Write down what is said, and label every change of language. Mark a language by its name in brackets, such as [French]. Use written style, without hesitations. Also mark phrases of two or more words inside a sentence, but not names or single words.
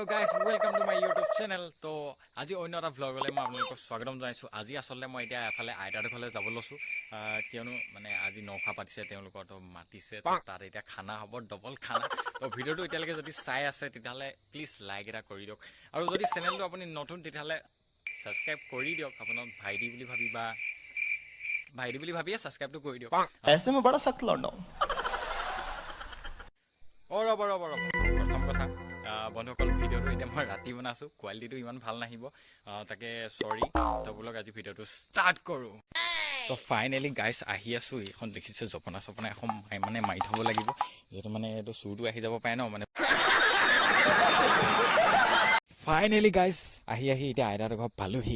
[English] guys, welcome to my YouTube channel. [Assamese] তো আজি অন্য এটা ভ্লগলৈ মই আপোনালোকক স্বাগতম জনাইছোঁ। আজি আসলে মই এতিয়া এফালে আইতাৰ ঘৰলৈ যাব লৈছোঁ, কিয়নো মানে আজি নখা পাতিছে, তেওঁলোকৰ তো মাতিছে, তো তাত এতিয়া খানা হ'ব, ডবল খানা। তো ভিডিঅ'টো এতিয়ালৈকে যদি চাই আছে তেতিয়াহ'লে [English] please like [Assamese] এটা কৰি দিয়ক, আৰু যদি চেনেলটো আপুনি নতুন তেতিয়াহ'লে ছাবস্ক্ৰাইব কৰি দিয়ক। আপোনাৰ ভাইটি বুলি ভাবিয়ে ছাবস্ক্ৰাইবটো কৰি দিয়ক। [Hindi] ऐसे में बड़ा सख्त लौंडा हूं। [Assamese] ৰ'ব প্ৰথম কথা বন্ধুসকল, ভিডিঅ'টো এতিয়া মই ৰাতি বনাইছোঁ, কোৱালিটিটো ইমান ভাল নাহিব, তাকে চৰি। তো বোলক আজি ভিডিঅ'টো ষ্টাৰ্ট কৰোঁ। তো [English] finally guys [Assamese] আহি আছোঁ। এইখন দেখিছে জপনা এখন মানে মাৰি থ'ব লাগিব, যিহেতু মানে এইটো চুৰটো আহি যাব পাৰে ন, মানে [English] finally guys [Assamese] আহি এতিয়া আইতাৰ ঘৰ পালোহি।